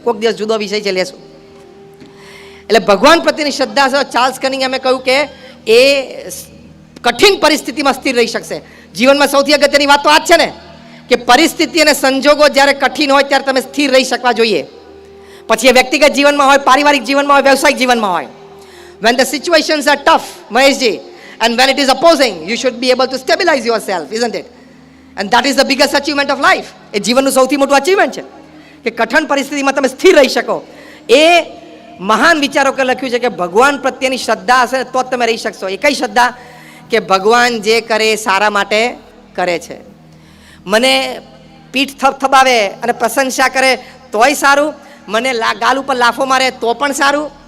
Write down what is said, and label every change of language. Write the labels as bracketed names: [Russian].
[Gujarati] કોઈક દિવસ જુદો વિષય છે, લેશું. એટલે ભગવાન પ્રત્યેની શ્રદ્ધા છે. ચાર્લ્સ કનિંગહેમે કહ્યું કે એ કઠિન પરિસ્થિતિમાં સ્થિર રહી શકશે. જીવનમાં સૌથી અગત્યની વાત તો આ જ છે ને કે પરિસ્થિતિ અને સંજોગો જ્યારે કઠિન હોય ત્યારે તમે સ્થિર રહી શકવા જોઈએ. પછી એ વ્યક્તિગત જીવનમાં હોય, પારિવારિક જીવનમાં હોય, વ્યવસાયિક જીવનમાં હોય. [English] When the situations are tough, Maheshji, and when it is opposing, you should be able to stabilize yourself, isn't it? And that is the biggest achievement of life. [Gujarati] એ જીવનનું સૌથી મોટું અચીવમેન્ટ છે કે કઠિન પરિસ્થિતિમાં તમે સ્થિર રહી શકો. એ મહાન વિચારકોએ લખ્યું છે કે ભગવાન પ્રત્યેની શ્રદ્ધા હશે તો જ તમે રહી શકશો. એ કઈ શ્રદ્ધા? કે ભગવાન જે કરે એ સારા માટે કરે છે. મને પીઠ થપથપાવે અને પ્રશંસા કરે તોય સારું, મને ગાલ ઉપર લાફો મારે તો પણ સારું.